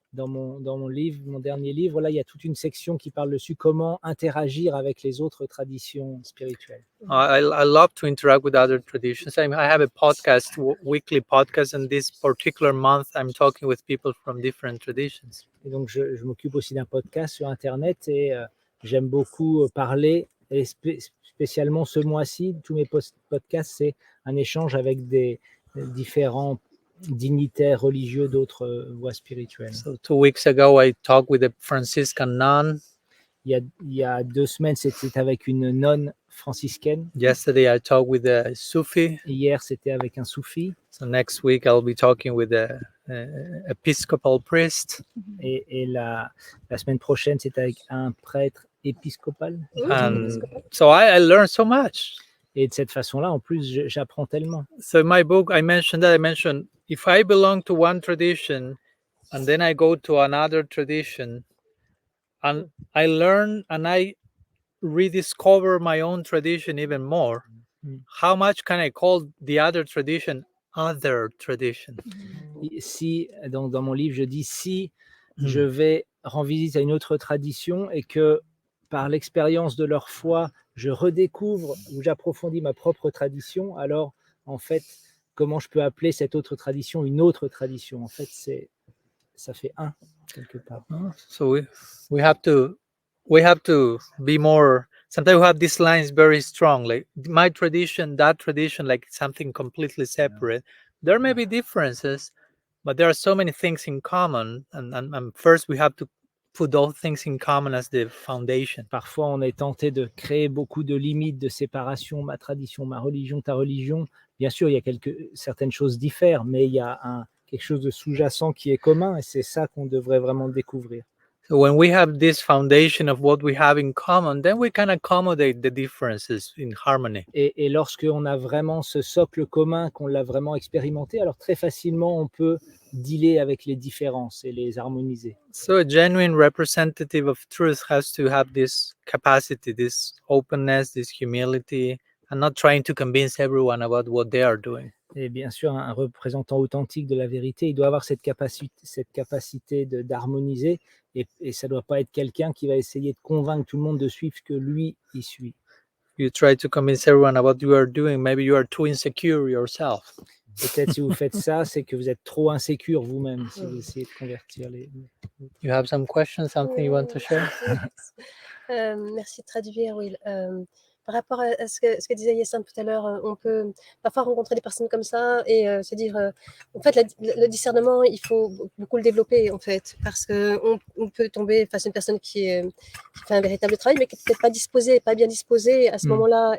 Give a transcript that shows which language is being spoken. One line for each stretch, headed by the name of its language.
French: dans mon livre, mon dernier livre, là, il y a toute une section qui parle dessus, comment interagir avec les autres traditions spirituelles.
English: I love to interact with other traditions. I have a podcast, weekly podcast, and this particular month I'm talking with people from different traditions.
French: Et donc, je m'occupe aussi d'un podcast sur Internet et j'aime beaucoup parler, et spécialement ce mois-ci, tous mes podcasts, c'est un échange avec des différents dignitaires religieux d'autres voies spirituelles.
English: So 2 weeks ago, I talked with a Franciscan nun.
French: Il y a 2 semaines, c'était avec une nonne franciscaine.
English: Yesterday, I talked with a Sufi.
French: Hier, c'était avec un soufi.
English: So next week, I'll be talking with a Episcopal priest.
French: Et la semaine prochaine, c'est avec un prêtre épiscopal.
English: And so I learned so much.
French: Et de cette façon-là, en plus, j'apprends tellement.
English: So in my book, I mentioned if I belong to one tradition and then I go to another tradition and I learn and I rediscover my own tradition even more, how much can I call the other tradition other tradition?
French: Si, dans mon livre, je dis si je vais rendre visite à une autre tradition et que par l'expérience de leur foi, je redécouvre ou j'approfondis ma propre tradition, alors en fait, comment je peux appeler cette autre tradition une autre tradition? En fait, ça fait un quelque part.
English: So we have to be more. Sometimes we have these lines very strong, like my tradition, that tradition, like something completely separate. There may be differences, but there are so many things in common, and first we have to put those things in common as the foundation.
French: Parfois, on est tenté de créer beaucoup de limites, de séparation, ma tradition, ma religion, ta religion. Bien sûr, il y a certaines choses diffèrent, mais il y a quelque chose de sous-jacent qui est commun, et c'est ça qu'on devrait vraiment découvrir.
English: So when we have this foundation of what we have in common, then we can accommodate the differences in harmony.
French: Et lorsqu'on a vraiment ce socle commun, qu'on l'a vraiment expérimenté, alors très facilement, on peut dealer avec les différences et les harmoniser.
English: So a genuine representative of truth has to have this capacity, this openness, this humility, and not trying to convince everyone about what they are doing.
French: Et bien sûr, un représentant authentique de la vérité, il doit avoir cette capacité d'harmoniser, et ça ne doit pas être quelqu'un qui va essayer de convaincre tout le monde de suivre ce que lui, il suit.
English: You try to convince everyone about what you are doing, maybe you are too insecure yourself.
French: Peut-être si vous faites ça, c'est que vous êtes trop insécure vous-même, si vous essayez de convertir les...
English: You have some questions, something you want to share?
French: Merci de traduire, Will. Par rapport à ce que disait Yassine tout à l'heure, on peut parfois rencontrer des personnes comme ça et se dire, en fait, le discernement, il faut beaucoup le développer, en fait, parce qu'on peut tomber face à une personne qui fait un véritable travail, mais qui n'est peut-être pas disposée, pas bien disposée à ce moment-là.